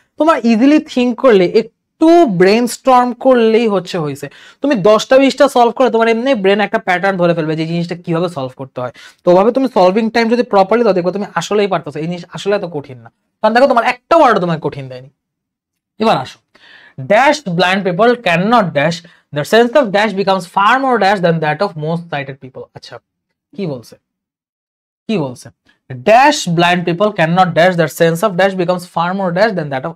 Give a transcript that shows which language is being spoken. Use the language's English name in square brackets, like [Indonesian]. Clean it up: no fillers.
[Bangla] তোমার easily think করলে, একটু ব্রেন স্টর্ম করলেই হয়েছে। তুমি 10টা 20টা সলভ করে তোমার এমনি ব্রেন একটা প্যাটার্ন ধরে ফেলবে যে জিনিসটা কিভাবে সলভ করতে হয়। তো ওভাবে তুমি সলভিং টাইম যদি প্রপারলি দাও, দেখো তুমি আসলেই পারতেছো। এই জিনিস আসলে এত কঠিন না, কারণ দেখো তোমার একটা ওয়ার্ড তোমাকে কঠিন দেয়নি। এবার আসো, [English] dashed blind people cannot dash, the sense of dash becomes far more dash than that of most sighted people. [Bangla] আচ্ছা, কি বলছে? [English] Dash blind people can not dash, that sense of dash becomes far more dash then that of.